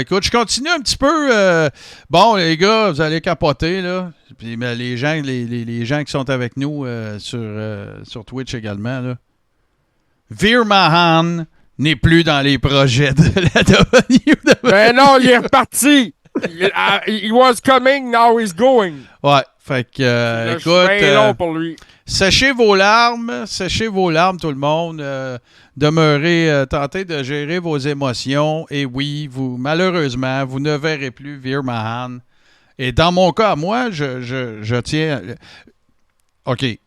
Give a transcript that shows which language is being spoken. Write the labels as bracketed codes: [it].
[fr] Écoute, je continue un petit peu. Bon, les gars, vous allez capoter, là. Puis, mais les gens qui sont avec nous sur Twitch également, là. Veer Mahan n'est plus dans les projets de la WWE. Ben non, il est reparti. [en] He was coming, now he's going. [fr] Ouais, fait que, écoute, long pour lui. Séchez vos larmes, tout le monde. Demeurez, tentez de gérer vos émotions. Et oui, malheureusement, vous ne verrez plus Veer Mahan. Et dans mon cas, moi, je tiens... OK.